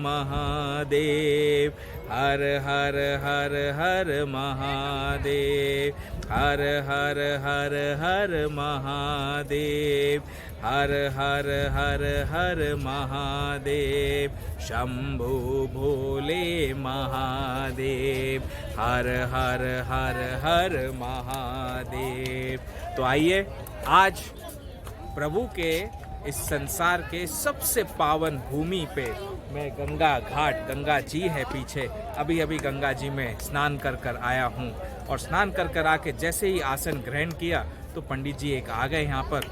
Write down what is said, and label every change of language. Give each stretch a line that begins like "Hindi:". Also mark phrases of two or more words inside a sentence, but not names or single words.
Hindi: महादेव, हर हर हर हर महादेव, हर हर हर हर महादेव, हर हर हर हर महादेव, शंभु भोले महादेव, हर हर हर हर महादेव। तो आइए आज प्रभु के इस संसार के सबसे पावन भूमि पे मैं गंगा घाट, गंगा जी है पीछे, अभी अभी गंगा जी में स्नान कर आया हूँ। और स्नान कर आके जैसे ही आसन ग्रहण किया तो पंडित जी एक आ गए यहाँ पर।